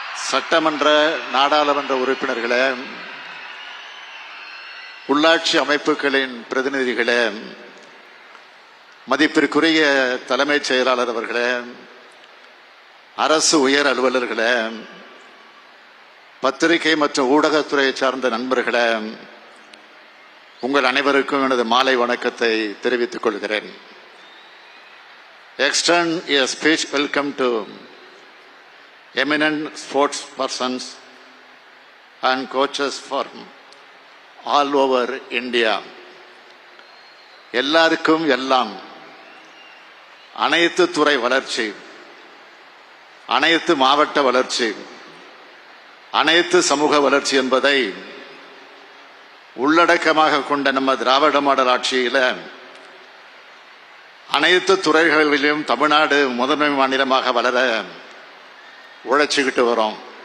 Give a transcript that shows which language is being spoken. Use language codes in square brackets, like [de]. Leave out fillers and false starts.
[ta] சட்டமன்ற நாடாளுமன்ற உறுப்பினர்களே, உள்ளாட்சி அமைப்புகளின் பிரதிநிதிகளே, மதிப்பிற்குரிய தலைமைச் செயலாளர் அவர்களே, அரசு உயர் அலுவலர்களே, பத்திரிகை மற்றும் ஊடகத்துறை சார்ந்த நண்பர்களே, உங்கள் அனைவருக்கும் எனது மாலை வணக்கத்தை தெரிவித்துக் கொள்கிறேன். [en] Extend a speech welcome to eminent sports persons and coaches from all over India. [ta] எல்லாருக்கும் எல்லாம், அனைத்து துறை வளர்ச்சி, அனைத்து மாவட்ட வளர்ச்சி, அனைத்து சமூக வளர்ச்சி என்பதை உள்ளடக்கமாக கொண்ட நம்ம திராவிட மாடல் ஆட்சியில அனைத்து துறைகளிலும் தமிழ்நாடு முதன்மை மாநிலமாக வளர உழைச்சிக்கிட்டு வரோம்.